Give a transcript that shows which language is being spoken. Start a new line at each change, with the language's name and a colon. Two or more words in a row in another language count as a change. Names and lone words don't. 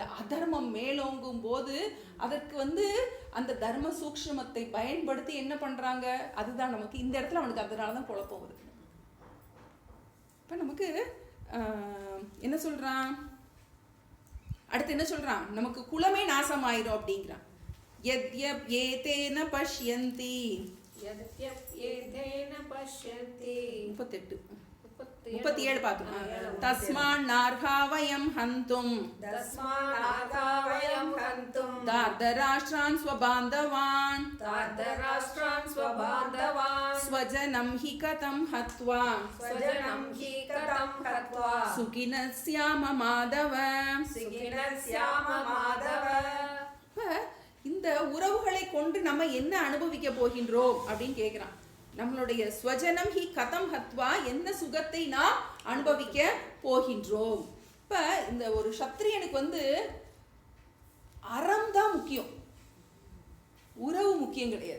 Tamil: அதர்மம் மேலோங்கும் போது அதற்கு வந்து அந்த தர்ம சூக்ஷ்மத்தை பயன்படுத்தி என்ன பண்றாங்க, அதுதான் நமக்கு இந்த இடத்துல அவனுக்கு அதனால தான் குழப்பம் வருது. இப்போ நமக்கு என்ன சொல்றான், அடுத்து என்ன சொல்றான், நமக்கு குலமே நாசமாயிரும் அப்படிங்கிறான்.
Sanskrit: यद्यप एतेन पश्यन्ति 37 பார்த்தோம். तस्मान् नार्हा वयं हन्तुं दार्धराष्ट्रान् स्वबान्धवान् स्वजनं हि कथं हत्वा सुखिनः स्याम माधव.
Tamil: இந்த உறவுகளை கொண்டு நம்ம என்ன அனுபவிக்க போகின்றோம் அப்படின்னு கேட்கிறான். நம்மளுடைய
Sanskrit: स्वजनं हि कथं हत्वा,
Tamil: என்ன சுகத்தை நாம் அனுபவிக்க போகின்றோம். இப்ப இந்த ஒரு சத்திரியனுக்கு வந்து அறம் தான் முக்கியம், உறவு முக்கியம் கிடையாது.